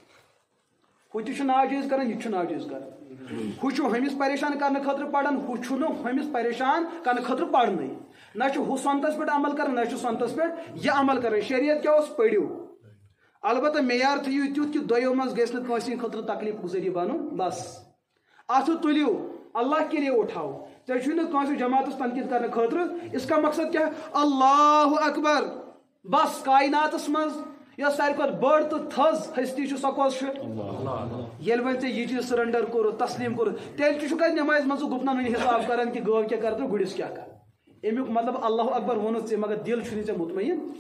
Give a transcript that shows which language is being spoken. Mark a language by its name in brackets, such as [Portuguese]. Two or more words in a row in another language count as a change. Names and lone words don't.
[Kashmiri] ہُہ تہِ چھُ ناجٲیز کران یہِ تہِ چھُ ناجٲیز کران. ہُہ چھُ ہُمِس پریشان کرنہٕ خٲطرٕ پران ہُہ چھُنہٕ ہُمِس پریشان کرنہٕ خٲطرٕ پرنٕے. نہ چھُ ہُہ سنتس پٮ۪ٹھ عمل کران نہ چھُ سنتس پٮ۪ٹھ یہِ عمل کران. شریعت کیٛاہ اوس پٔرِو البتہ معیار تھٲیِو تیُتھ کہِ دۄیو منٛز گژھِ نہٕ کٲنٛسہِ خٲطرٕ تکلیٖفُک ذٔریعہٕ بنُن. بس اتھٕ تُلِو [Urdu] اللہ کے لیے اٹھاو. [Kashmiri] ژےٚ چھُے نہٕ کٲنٛسہِ جماعتس تنقیٖد کرنہٕ خٲطرٕ. [Urdu] اس کا مقصد [Kashmiri] کیٛاہ [Arabic] اللہ اکبر. [Kashmiri] بس کایناتس منٛز یۄس ساروی کھۄتہٕ بٔڑ تہٕ تھٔز ہستی چھِ سۄ کۄس چھِ. ییٚلہِ وۄنۍ ژےٚ یہِ چیٖز سرنڈر کوٚرُتھ تسلیٖم کوٚرُتھ تیٚلہِ تہِ چھُکھ نٮ۪مازِ منٛز گُپنن ہُنٛد حساب کران کہِ گٲو کیٛاہ کر تہٕ گُرِس کیٛاہ کر. امیُک مطلب [Arabic] اللہ اکبر [Kashmiri] ووٚنُتھ ژےٚ مگر دل چھُنی ژےٚ مطمعین.